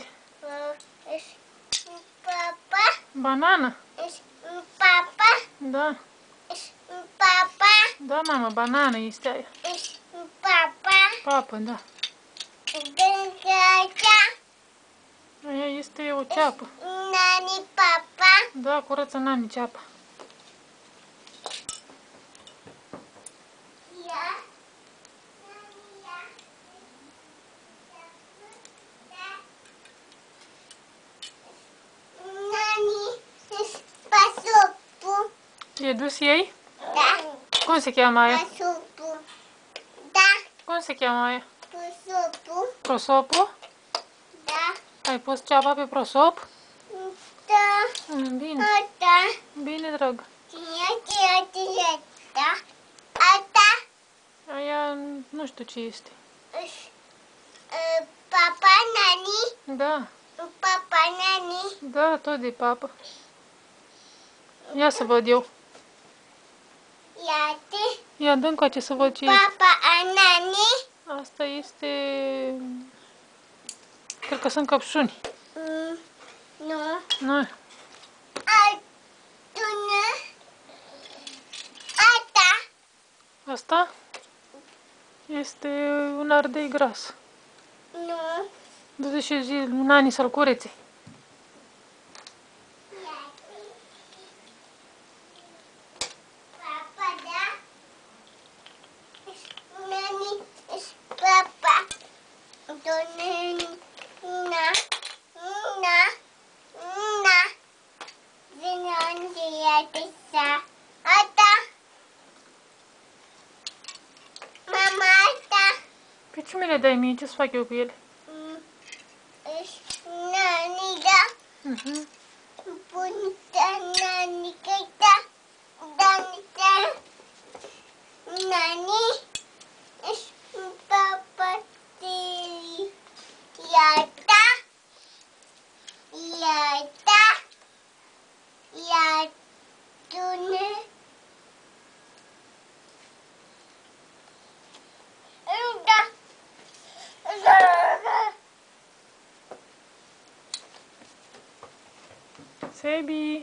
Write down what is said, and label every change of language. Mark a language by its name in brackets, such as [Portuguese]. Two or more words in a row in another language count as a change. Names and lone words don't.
[Romanian] Ești papa. Banană? Ești papa. Da. Ești papa. Da, mama, banană este aia. Ești papa. Papă, da. Gângața. Aia este o ceapă. Nani papa. Da, curăță nani ceapa. Ia. Nani, ești pasupul. E dus ei? Da. Cum se cheamă aia? Pasupul. Da. Cum se cheamă aia? Pasupul. Prosopul? Da. Ai pus ceapa pe prosop? Da. Bine. Da. Bine, drag. Da. Asta. Aia nu știu ce este. Papa Nani. Da. Papa Nani. Da, tot de papă. Ia să văd eu. Iată. Ia, dă încoace să văd ce este. Papa Nani. Asta este... Cred că sunt căpșuni. Nu. Nu. Altună. Asta. Asta este un ardei gras. Nu. Du-te și zi nani să-l curețe. Papa, da? Nani, papa. Nani, na, na, na. Zinon de iată sa. Asta. Mama, asta. Pe ce mi le dai mie? Ce să fac eu cu ele? Nani, da? Punta nani, da? Da. Nani, papa, iată. Iată. Iată-ne. Da. Sebi!